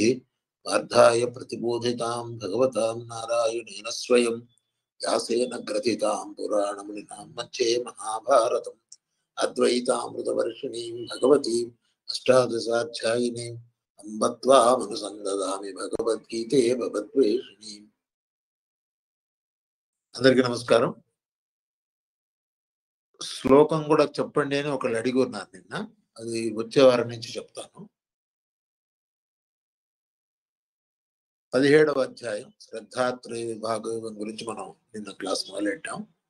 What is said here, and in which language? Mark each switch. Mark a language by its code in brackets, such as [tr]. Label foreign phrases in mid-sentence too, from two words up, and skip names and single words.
[sa] वार्धाय प्रतिबोधितां भगवतां नारायणेन स्वयं व्यासेन ग्रथितां पुराणमुनिनां मध्ये महाभारतम् अद्वैतामृतवर्षिणीं भगवतीं अष्टादशाध्यायिनीं अम्ब त्वामनुसन्दधामि भगवद्गीते भगवद्वेषिणीम्। [te] అందరికీ నమస్కారం. శ్లోకం కూడా చెప్పండి అని ఒకళ్ళు అడిగి ఉన్నారు నిన్న. అది వచ్చే వారం నుంచి చెప్తాను. 17వ అధ్యాయం శ్రద్ధాత్రయ విభాగం గురించి మనం నిన్న క్లాస్ మొదలెట్టాం.